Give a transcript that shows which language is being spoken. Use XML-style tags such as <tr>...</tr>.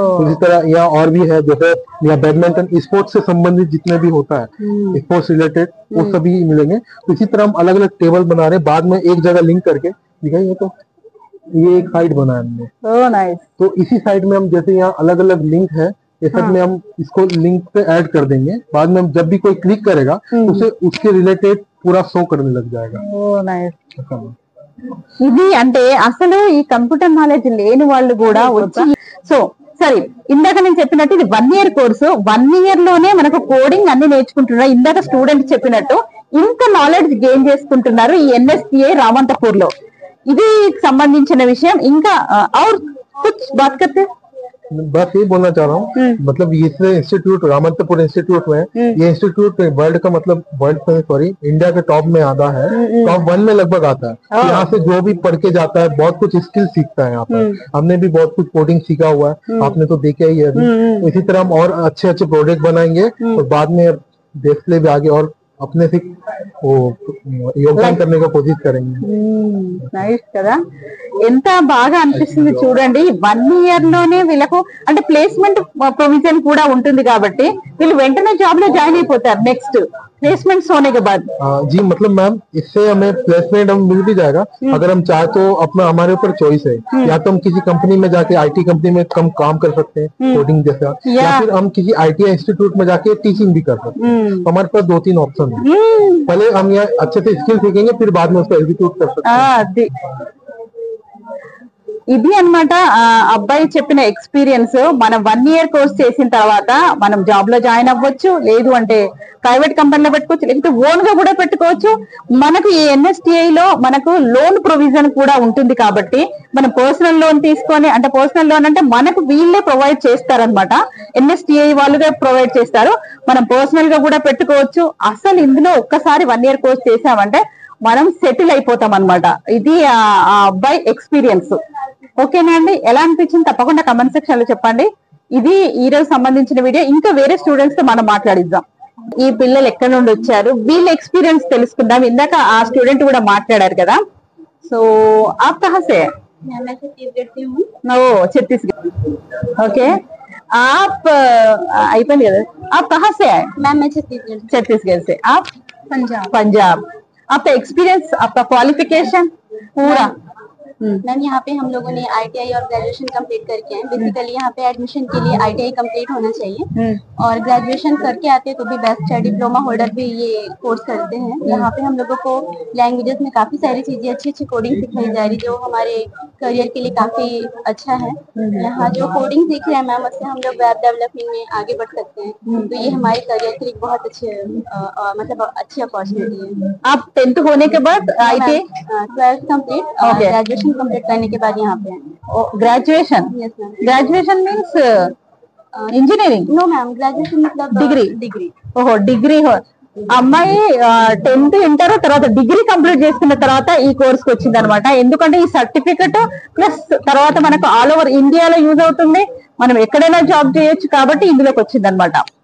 <hi>उसी तरह यहाँ और भी है, जैसे यहाँ बैडमिंटन स्पोर्ट्स से संबंधित जितने भी होता है स्पोर्ट्स रिलेटेड वो सभी मिलेंगे। तो इसी तरह हम अलग अलग टेबल बना रहे हैं, बाद में एक जगह लिंक करके दिखाइए। तो ये एक साइट बनाया हमने। Oh nice. तो इसी साइट में हम जैसे यहाँ अलग अलग लिंक है, ये सब में हम इसको लिंक पे ऐड कर देंगे। बाद में हम जब भी कोई क्लिक करेगा उसे उसके रिलेटेड पूरा शो करने लग जाएगा।</hi> <te>ఓ నైస్। ఇది అంటే అసలు ఈ కంప్యూటర్ నాలెడ్జ్ లేని వాళ్ళు కూడా వచ్చి సో సరే ఇందాక నేను చెప్పినట్టు ఇది 1 year కోర్సు, 1 year లోనే మనకు కోడింగ్ అన్ని నేర్చుకుంటున్నారు. ఇందాక స్టూడెంట్ చెప్పినట్టు ఇంకా నాలెడ్జ్ గెయిన్ చేసుకుంటున్నారు ఈ ఎన్ఎస్టిఐ రామంతపూర్ లో. ఇది సంబంధించిన విషయం.</te> <hi>ఇంకా और कुछ बात करते बस ये बोलना चाह रहा हूँ, मतलब ये इंस्टीट्यूट रामंतपुर इंस्टीट्यूट में ये इंस्टीट्यूट वर्ल्ड का मतलब वर्ल्ड सॉरी इंडिया के टॉप में आता है, टॉप 1 में लगभग आता है। यहाँ से जो भी पढ़ के जाता है बहुत कुछ स्किल सीखता है यहाँ पर। हमने भी बहुत कुछ कोडिंग सीखा हुआ है, आपने तो देखा ही है अभी। तो इसी तरह हम और अच्छे अच्छे प्रोजेक्ट बनाएंगे और बाद में देश के लिए भी आगे और अपने से वो योगदान करने का कोशिश करेंगे।</hi> <te>నైస్ కదా, ఎంత బాగా అనిపిస్తుంది చూడండి. 1 year లోనే వీళ్ళకు అంటే ప్లేస్మెంట్ ప్రొవిజన్ కూడా ఉంటుంది కాబట్టి వీళ్ళు వెంటనే జాబ్ లో జాయిన్ అయిపోతారు.</te> <hi>నెక్స్ట్ प्लेसमेंट्स होने के बाद जी मतलब मैम इससे हमें प्लेसमेंट हम मिल भी जाएगा अगर हम चाहे तो। अपना हमारे ऊपर चॉइस है, या तो हम किसी कंपनी में जाके आईटी कंपनी में कम काम कर सकते हैं कोडिंग जैसा, या फिर हम किसी आईटीआई इंस्टीट्यूट में जाके टीचिंग भी कर सकते हैं। तो हमारे पास 2-3 ऑप्शन है। पहले हम यहाँ अच्छे से स्किल सीखेंगे फिर बाद में उसको एग्जीक्यूट कर सकते हैं।</hi> <te>ఇది అన్నమాట అబ్బాయి చెప్పిన ఎక్స్పీరియన్స్. మనం 1 year కోర్స్ చేసిన తర్వాత మనం జాబ్ లో జాయిన్ అవ్వచ్చు, లేదు అంటే ప్రైవేట్ కంపెనీలో పెట్టుకోవచ్చు, లేకపోతే ఓన్ గా కూడా పెట్టుకోవచ్చు. మనకు ఈ ఎన్ఎస్టిఐ లో మనకు లోన్ ప్రొవిజన్ కూడా ఉంటుంది కాబట్టి మనం పర్సనల్ లోన్ తీసుకొని, అంటే పర్సనల్ లోన్ అంటే మనకు వీళ్ళే ప్రొవైడ్ చేస్తారనమాట, ఎన్ఎస్టిఐ వాళ్ళుగా ప్రొవైడ్ చేస్తారు. మనం పర్సనల్ గా కూడా పెట్టుకోవచ్చు. అసలు ఇందులో ఒక్కసారి 1 year కోర్స్ చేసామంటే మనం సెటిల్ అయిపోతాం అనమాట. ఇది ఆ అబ్బాయి ఎక్స్పీరియన్స్. ఓకేనా అండి, ఎలా అనిపించింది తప్పకుండా కమెంట్ సెక్షన్ లో చెప్పండి. ఇది ఈ రోజు సంబంధించిన వీడియో. ఇంకా వేరే స్టూడెంట్స్ తో మనం మాట్లాడిద్దాం. ఈ పిల్లలు ఎక్కడ నుండి వచ్చారు, వీళ్ళ ఎక్స్పీరియన్స్ తెలుసుకుందాం. ఇందాక ఆ స్టూడెంట్ కూడా మాట్లాడారు కదా. సో</te> <hi>ఆప్ కహా సే? मैं छत्तीसगढ़ से हूँ।</hi> <te>ఓ ఛత్తీస్గఢ్. ఓకే आप అయిపోయింది కదా.</te> <hi>आप कहाँ से आए? मैं छत्तीसगढ़। छत्तीसगढ़ से। आप? पंजाब। पंजाब। आपका एक्सपीरियंस, आपका क्वालिफिकेशन पूरा? मैम यहाँ पे हम लोगों ने आईटीआई और ग्रेजुएशन कंप्लीट करके आए। बेसिकली यहाँ पे एडमिशन के लिए आईटीआई कंप्लीट होना चाहिए और ग्रेजुएशन करके आते हैं तो भी बेस्ट है, डिप्लोमा होल्डर भी ये कोर्स करते हैं। यहाँ पे हम लोगों को लैंग्वेजेस में काफी सारी चीजें अच्छी अच्छी कोडिंग सिखाई जा रही जो हमारे करियर के लिए काफी अच्छा है। यहाँ जो कोडिंग सीख रहे हैं मैम उससे हम लोग वेब डेवलपमेंट में आगे बढ़ सकते हैं, तो ये हमारे करियर के लिए बहुत अच्छे मतलब अच्छी अपॉर्चुनिटी है। आप 10th होने के बाद आईटीआई 12th कंप्लीट और ग्रेजुएशन कंप्लीट करने के बाद यहाँ पे graduation? Yes ma'am. Graduation means engineering? No ma'am, graduation मतलब डिग्री।</hi> <te>ఓహో డిగ్రీ. అమ్మాయి 10th ఇంటర్ తర్వాత డిగ్రీ కంప్లీట్ చేసుకున్న తర్వాత ఈ కోర్స్ కి వచ్చింది అనమాట. ఎందుకంటే ఈ సర్టిఫికెట్ ప్లస్ తర్వాత మనకు ఆల్ ఓవర్ ఇండియాలో యూజ్ అవుతుంది, మనం ఎక్కడైనా జాబ్ చేయొచ్చు కాబట్టి ఇందులోకి వచ్చింది అనమాట.</te>